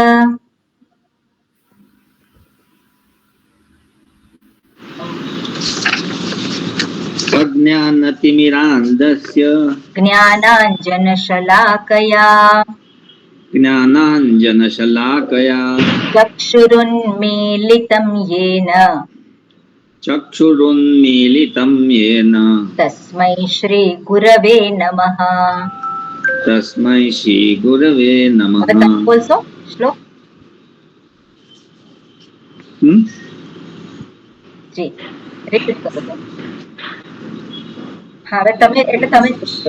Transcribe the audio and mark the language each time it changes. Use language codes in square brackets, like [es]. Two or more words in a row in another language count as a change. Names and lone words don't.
[sa] अज्ञानतिमिरांधस्य ज्ञानांजनशलाकया ज्ञानांजनशलाकया चक्षुरुन्मीलितं येन चक्षुरुन्मीलितं येन तस्मै श्री गुरवे नमः. तस्मै श्री गुरवे नमः. [gu] હવે તમે બોલશો શ્લોક? જી રિપીટ કરો. હા, હવે તમે એટલે તમે જ બોલો.